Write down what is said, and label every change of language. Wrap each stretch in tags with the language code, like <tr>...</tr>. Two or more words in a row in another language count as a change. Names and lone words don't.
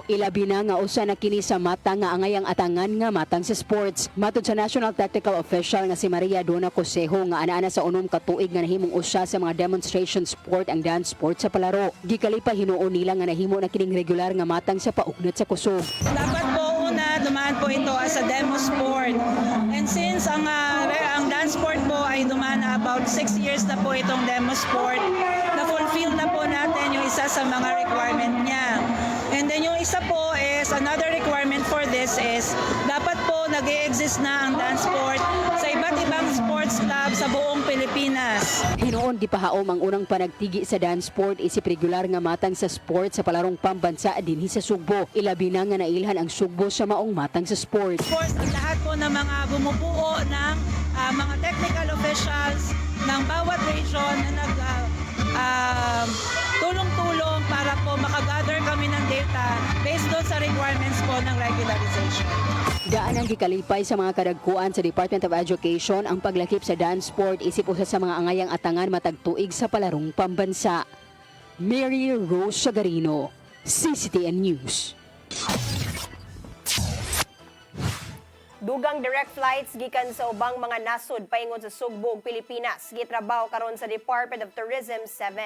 <ceb>Ilabi na nga usa na kini sa mata nga angayang atangan nga matang sa sports. Matod sa National Technical Official nga si Maria Dona Cosejo nga ana sa unom ka tuig nga nahimong usa sa mga</ceb> <en>demonstration sport</en> <ceb>ang</ceb> <en>dance sport</en> <ceb>sa palaro. Gikalipay hinuon nila nga nahimo na kining regular nga matang sa paugnat sa kusog.</ceb> <tl>Dapat po una dumaan po ito</tl> <en>as a demo sport. And since</en> <tl>ang</tl> <en>dance sport</en> <tl>po ay dumaan na about 6 years na po itong</tl> <en>demo sport,</en> <tl>na-fulfill na po natin yung isa sa mga requirement niya.</tl> <en>And then</en> <tl>yung isa po</tl> <en>is, another requirement for this is,</en> <tl>dapat po nag-e-exist na ang</tl> <en>dance sport</en> <tl>sa iba't ibang sports club sa buong Pilipinas.</tl> <ceb>Hinuon gipahaom ang unang panagtigi sa</ceb> <en>dance sport</en> <ceb>isip regular nga matang sa sport sa Palarong Pambansa dinhi sa Sugbo. Ilabi na nga nailhan ang Sugbo sa maong matang sa sport.</ceb> <en>Of course,</en> <tl>ang lahat po ng mga bumubuo ng mga</tl> <en>technical officials</en> <tl>ng bawat region na tulong-tulong para po makagather kami ng data based doon sa requirements po ng regularization.</tl> <ceb>Daan ang gikalipay sa mga kadagkuan sa Department of Education ang paglakip sa</ceb> <en>dance sport</en> <ceb>isip usa sa mga angayang atangan matag tuig sa Palarong Pambansa. Mary Rose Sagarino, CCTN News. Dugang</ceb> <en>direct flights</en> <ceb>gikan sa ubang mga nasod paingon sa Sugbo ug Pilipinas gitrabaho karon sa Department of Tourism 7.</ceb>